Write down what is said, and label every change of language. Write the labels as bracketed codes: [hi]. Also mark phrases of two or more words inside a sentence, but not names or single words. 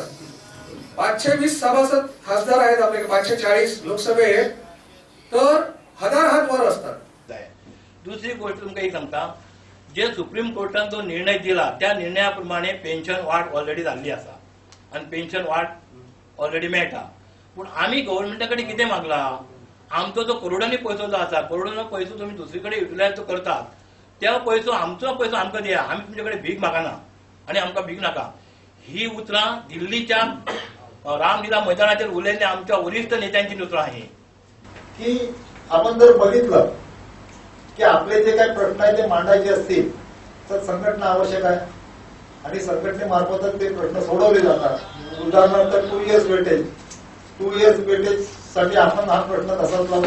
[mr] 520 सभासद खासदार आहेत आपले, 540 लोकसभेत, तर 1000 हात वर असतात। [kok] दुसरी गोष्ट तुमका एक सांगता, जे सुप्रीम कोर्टान जो निर्णय दिला त्या निर्णयाप्रमाणे पेन्शन वाढ ऑलरेडी झाली असा आणि पेन्शन वाढ ऑलरेडी मेळटा। पण आम्ही गव्हर्नमेंटाकडे किती मागला, आमचो जो करोडांनी पैसो जो असा, करोडांनी पैसो तुम्ही दुसरीकडे युटिलाइज जो करतात त्या पैसो आमचो पैसो आमकां द्या, आम्ही तुमच्याकडे भीक मागना आणि आमकां भीक नाका। ही उतरां दिल्लीच्या रामलीला मैदानाचेर उलयल्ले आमच्या वरिष्ठ नेत्यांची उतरां आहे [mr] की आपण जर बघितलं की आपले जे काही प्रश्न आहेत ते मांडायचे असतील तर संघटना आवश्यक आहे आणि संघटनेमार्फतच ते प्रश्न सोडवले जातात। उदाहरणार्थ 2 [en] years weightage [mr] साठी आपण हा प्रश्न तसाच लावला।